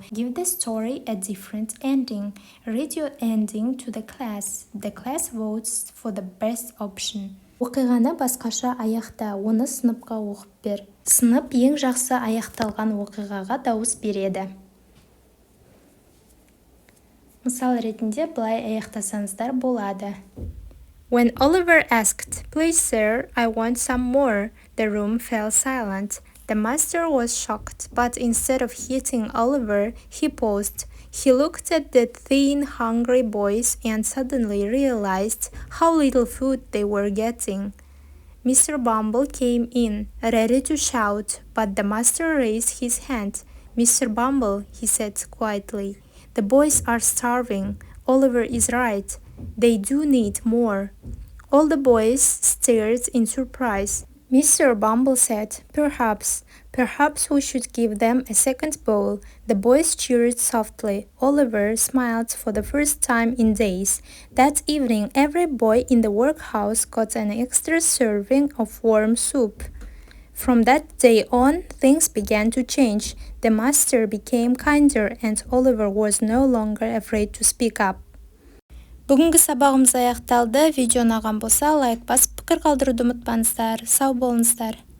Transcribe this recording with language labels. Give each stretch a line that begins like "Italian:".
English: Give the story a different ending. Read your ending to the class. The class votes for the best option.
Kazakh: Оқиғаны басқаша аяқта, оны сыныпқа оқып бер. Сынып ең жақсы аяқталған оқиғаға дауыс береді. Мысал ретінде былай аяқтасаңыздар болады.
English: When Oliver asked, "Please, sir, I want some more," the room fell silent. The master was shocked, but instead of hitting Oliver, he paused. He looked at the thin, hungry boys and suddenly realized how little food they were getting. Mr. Bumble came in, ready to shout, but the master raised his hand. "Mr. Bumble," he said quietly, "the boys are starving. Oliver is right. They do need more." All the boys stared in surprise. Mr. Bumble said, Perhaps we should give them a second bowl." The boys cheered softly. Oliver smiled for the first time in days. That evening, every boy in the workhouse got an extra serving of warm soup. From that day on, things began to change. The master became kinder and Oliver was no longer afraid to speak up.
Kazakh: Бүгінгі сабағымыз аяқталды. Видео ұнаған болса, лайк басып пікір қалдыруды ұмытпаңыздар. Сау болыңыздар.